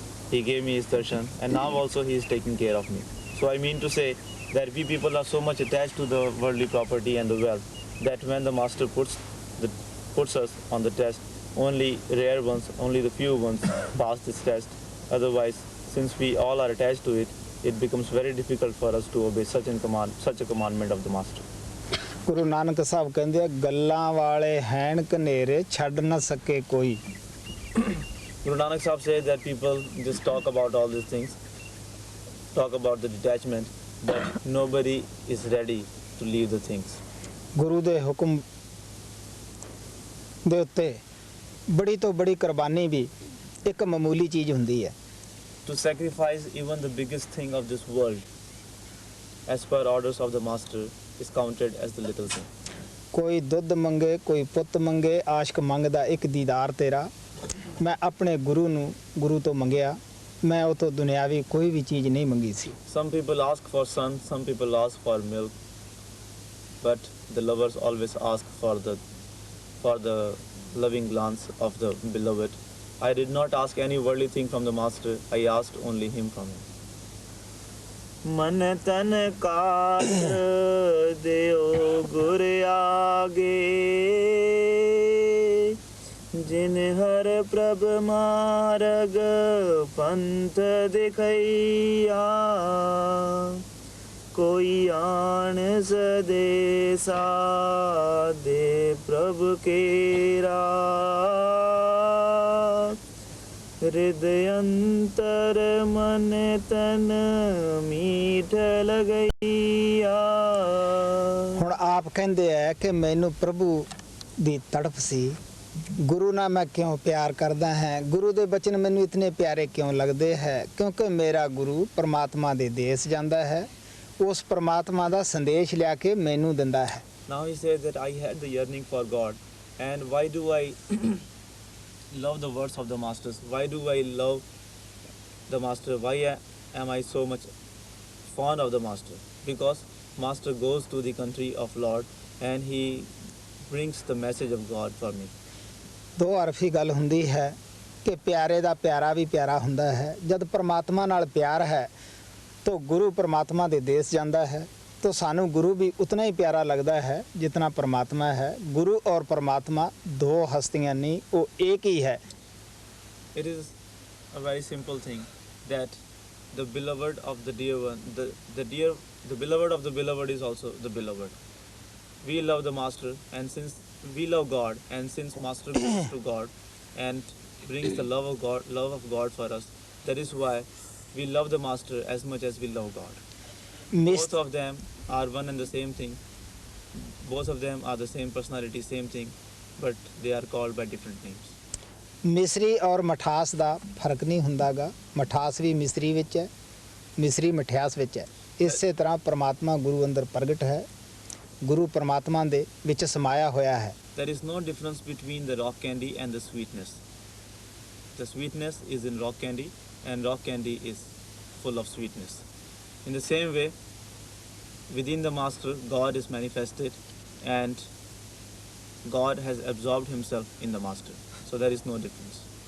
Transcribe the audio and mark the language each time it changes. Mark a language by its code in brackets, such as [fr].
[en] He gave me his darshan, and now also he is taking care of me. So I mean to say that we people are so much attached to the worldly property and the wealth that when the master puts us on the test, only rare ones, only the few ones pass this test. Otherwise, since we all are attached to it, it becomes very difficult for us to obey such a commandment of the master. [pa] Guru Nanak Sahib ਕਹਿੰਦੇ ਗੱਲਾਂ ਵਾਲੇ ਹੈਣ ਕਨੇਰੇ ਛੱਡ ਨਾ ਸਕੇ ਕੋਈ। [en] Guru Nanak Sahib says that people just talk about all these things, talk about the detachment, but nobody is ready to leave the things. [pa] ਗੁਰੂ ਦੇ ਹੁਕਮ ਦੇ ਉੱਤੇ ਬੜੀ ਤੋਂ ਬੜੀ ਕੁਰਬਾਨੀ ਵੀ ਇੱਕ ਮਾਮੂਲੀ ਚੀਜ਼ ਹੁੰਦੀ ਹੈ। [en] To sacrifice even the biggest thing of this world, as per orders of the master, is counted as the little thing. [pa] ਕੋਈ ਦੁੱਧ ਮੰਗੇ, ਕੋਈ ਪੁੱਤ ਮੰਗੇ, ਆਸ਼ਕ ਮੰਗਦਾ ਇੱਕ ਦੀਦਾਰ ਤੇਰਾ। ਮੈਂ ਆਪਣੇ ਗੁਰੂ ਤੋਂ ਮੰਗਿਆ, ਮੈਂ ਉਹ ਤੋਂ ਦੁਨਿਆਵੀ ਕੋਈ ਵੀ ਚੀਜ਼ ਨਹੀਂ ਮੰਗੀ ਸੀ। [en] Some people ask for sun, some people ask for milk, but the lovers always ask for the loving glance of the beloved. I did not ask any worldly thing from the master. I asked only him from him. [pa] मन तन काट देओ गुर आगे, जिन हर प्रभ मार्ग पंथ दिखैया, कोई आन सदेसा दे प्रभ केरा, हृदयंतर मन तन मीठ लगैया। ਹੁਣ ਆਪ ਕਹਿੰਦੇ ਆ ਕਿ ਮੈਨੂੰ ਪ੍ਰਭੂ ਦੀ ਤੜਫ ਸੀ, ਗੁਰੂ ਨਾਲ ਮੈਂ ਕਿਉਂ ਪਿਆਰ ਕਰਦਾ ਹਾਂ, ਗੁਰੂ ਦੇ ਬਚਨ ਮੈਨੂੰ ਇਤਨੇ ਪਿਆਰੇ ਕਿਉਂ ਲੱਗਦੇ ਹੈ, ਕਿਉਂਕਿ ਮੇਰਾ ਗੁਰੂ ਪਰਮਾਤਮਾ ਦੇ ਦੇਸ਼ ਜਾਂਦਾ ਹੈ, ਉਸ ਪਰਮਾਤਮਾ ਦਾ ਸੰਦੇਸ਼ ਲਿਆ ਕੇ ਮੈਨੂੰ ਦਿੰਦਾ ਹੈ। [en] Now he says that I had the yearning for God, and why do I love the words of the masters? Why do I love the master? Why am I so much fond of the master? Because master goes to the country of Lord and he brings the message of God for me. [pa] ਦੋ ਅਰਫੀ ਗੱਲ ਹੁੰਦੀ ਹੈ ਕਿ ਪਿਆਰੇ ਦਾ ਪਿਆਰਾ ਵੀ ਪਿਆਰਾ ਹੁੰਦਾ ਹੈ। ਜਦ ਪਰਮਾਤਮਾ ਨਾਲ ਪਿਆਰ ਹੈ [hi] तो गुरु परमात्मा दे देश जाता है, तो सानू गुरु भी उतना ही प्यारा लगता है जितना परमात्मा है। गुरु और परमात्मा दो हस्तियाँ नहीं, वो एक ही है। [en] It is a very simple thing that the beloved of the dear one, the beloved of the beloved is also the beloved. We love the master, and since we love God, and since master goes to God and brings the love of God for us, that is why we love the master as much as we love God. Both of them are one and the same thing. Both of them are the same personality, same thing, but they are called by different names. [pa] ਮਿਸਰੀ ਔਰ ਮਠਾਸ ਦਾ ਫਰਕ ਨਹੀਂ ਹੁੰਦਾਗਾ। ਮਠਾਸ ਵੀ ਮਿਸਰੀ ਵਿੱਚ ਹੈ, ਮਿਸਰੀ ਮਠਿਆਸ ਵਿੱਚ ਹੈ। ਇਸੇ ਤਰ੍ਹਾਂ ਪਰਮਾਤਮਾ ਗੁਰੂ ਅੰਦਰ ਪ੍ਰਗਟ ਹੈ, ਗੁਰੂ ਪਰਮਾਤਮਾ ਦੇ ਵਿੱਚ ਸਮਾਇਆ ਹੋਇਆ ਹੈ। [en] There is no difference between the rock candy and the sweetness. The sweetness is in rock candy and rock candy is full of sweetness. In the same way, within the master, God is manifested and God has absorbed himself in the master. So there is no difference.